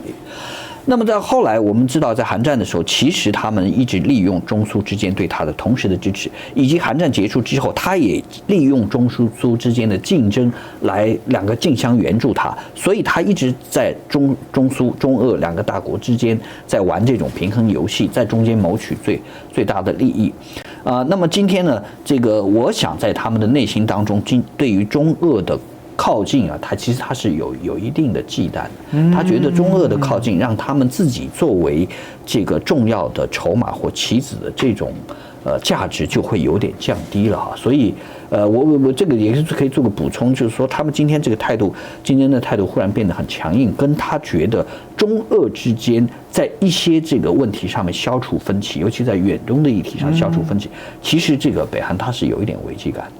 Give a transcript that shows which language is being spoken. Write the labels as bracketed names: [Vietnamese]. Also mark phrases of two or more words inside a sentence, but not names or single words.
[Chinese] 那麼在後來，我們知道在韓戰的時候，其實他們一直利用中蘇之間對他的同時的支持，以及韓戰結束之後，他也利用中蘇之間的競爭來兩個競相援助他，所以他一直在中蘇、中俄兩個大國之間在玩這種平衡遊戲，在中間謀取最大的利益。那麼今天呢，這個我想在他們的內心當中，對於中俄的靠近啊，他其實他是有一定的忌惮的。他覺得中俄的靠近让他們自己作為這個重要的籌碼或棋子的這種價值就會有點降低了哈。所以我這個也是可以做個補充，就是說他們今天這個態度，今天的態度忽然變得很強硬，跟他覺得中俄之間在一些這個問題上面消除分歧，尤其在遠東的議題上消除分歧，其實這個北韓它是有一點危機感的。